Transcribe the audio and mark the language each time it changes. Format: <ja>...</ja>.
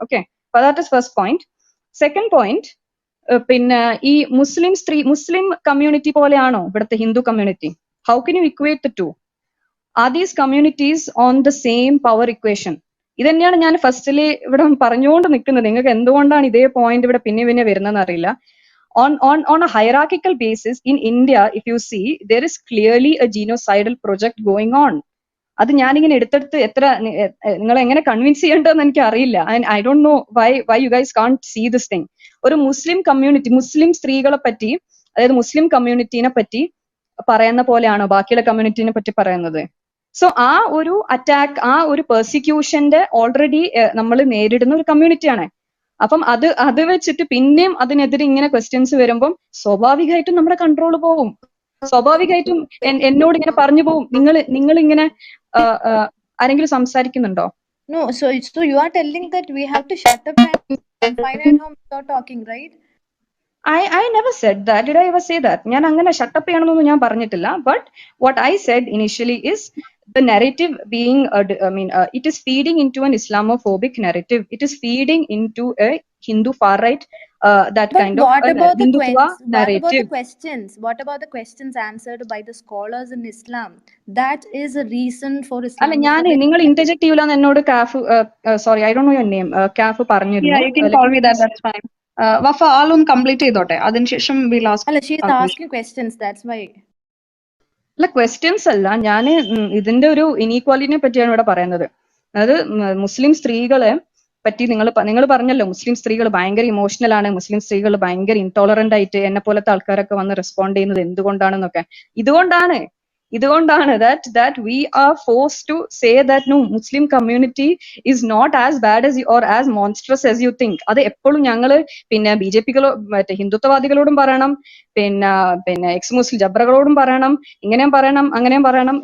<en>Okay, that is first point.</en> <ml>Second point, പിന്നെ ഈ Muslim community പോലെയാണോ ഇവിടുത്തെ Hindu community?</ml> <en>How can you equate the two? Are these communities on the same power equation?</en> <ml>ഇത് തന്നെയാണ് ഞാൻ ഫസ്റ്റില് ഇവിടെ പറഞ്ഞുകൊണ്ട് നിൽക്കുന്നത്. നിങ്ങൾക്ക് എന്തുകൊണ്ടാണ് ഇതേ പോയിന്റ് ഇവിടെ പിന്നെ വരുന്നതെന്ന് അറിയില്ല.</ml> <en>On a hierarchical basis in India, if you see, there is clearly a genocidal project going on.</en> <ml>അത് ഞാനിങ്ങനെ എടുത്തെടുത്ത് നിങ്ങളെ എങ്ങനെ കൺവിൻസ് ചെയ്യേണ്ടതെന്ന് എനിക്ക് അറിയില്ല.</ml> <en>And I don't know why you guys can't see this thing.</en> <ml>ഒരു മുസ്ലിം കമ്മ്യൂണിറ്റി, മുസ്ലിം സ്ത്രീകളെ പറ്റി, അതായത് മുസ്ലിം കമ്മ്യൂണിറ്റീനെ പറ്റി പറയുന്ന പോലെയാണോ ബാക്കിയുള്ള കമ്മ്യൂണിറ്റീനെ പറ്റി പറയുന്നത്? സോ ആ ഒരു അറ്റാക്ക്, ആ ഒരു പെർസിക്യൂഷന്റെ ഓൾറെഡി നമ്മൾ നേരിടുന്ന ഒരു കമ്മ്യൂണിറ്റിയാണ്. അപ്പം അത് വെച്ചിട്ട് പിന്നെയും അതിനെതിരെ ഇങ്ങനെ ക്വസ്റ്റ്യൻസ് വരുമ്പം സ്വാഭാവികമായിട്ടും നമ്മുടെ കൺട്രോൾ പോവും. സ്വാഭാവികമായിട്ടും എന്നോട് ഇങ്ങനെ പറഞ്ഞു പോവും, നിങ്ങൾ ഇങ്ങനെ ആരെങ്കിലും സംസാരിക്കുന്നുണ്ടോ?</ml> <en>No, so you are telling that we have to shut up and fine at home without talking, right? I never said that. Did I ever say that?</en> <ml>ഞാൻ അങ്ങനെ ഷട്ടപ്പ് ചെയ്യണമെന്നൊന്നും ഞാൻ പറഞ്ഞിട്ടില്ല.</ml> <en>But what I said initially is the narrative being, it is feeding into an Islamophobic narrative. It is feeding into a Hindu far right, that But kind of Hindutva narrative. What about the questions answered by the scholars in Islam? That is a reason for Islam.</en> <ml>അല്ല, ഞാൻ നിങ്ങൾ ഇന്റർജെക്ട് ചെയ്യൂലെന്ന് എന്നോട് calf,</ml> <en>sorry I don't know your name,</en> <ml>calf പറഞ്ഞിരുന്നു.</ml> <en>Yeah, you can call me that, that's fine.</en> <ml>Wafa ആളൊന്ന് complete ചെയ്തോട്ടെ, അതിനുശേഷം</ml> <en>we'll ask. She is asking questions, that's why.</en> <ml>അല്ല, questions അല്ല, ഞാൻ ഇതിന്റെ ഒരു ഇനീക്വാലിറ്റിനെ പറ്റിയാണ് ഇവിടെ പറയുന്നത്. അതായത് മുസ്ലിം സ്ത്രീകളെ പറ്റി നിങ്ങൾ പറഞ്ഞല്ലോ, മുസ്ലിം സ്ത്രീകൾ ഭയങ്കര ഇമോഷണൽ ആണ്, മുസ്ലിം സ്ത്രീകൾ ഭയങ്കര ഇൻടോളറന്റ് ആയിട്ട് എന്നെ പോലത്തെ ആൾക്കാരൊക്കെ വന്ന് റെസ്പോണ്ട് ചെയ്യുന്നത് എന്തുകൊണ്ടാണെന്നൊക്കെ. ഇതുകൊണ്ടാണ്</ml> <en>that we are forced to say that no, Muslim community is not as bad as or as monstrous as you think.</en> <ml>അത് എപ്പോഴും ഞങ്ങള് പിന്നെ BJP-കളോ മറ്റേ ഹിന്ദുത്വവാദികളോടും പറയണം, പിന്നെ എക്സ് മുസ്ലിം ജബ്രകളോടും പറയണം, ഇങ്ങനെയും പറയണം അങ്ങനെയും പറയണം.</ml>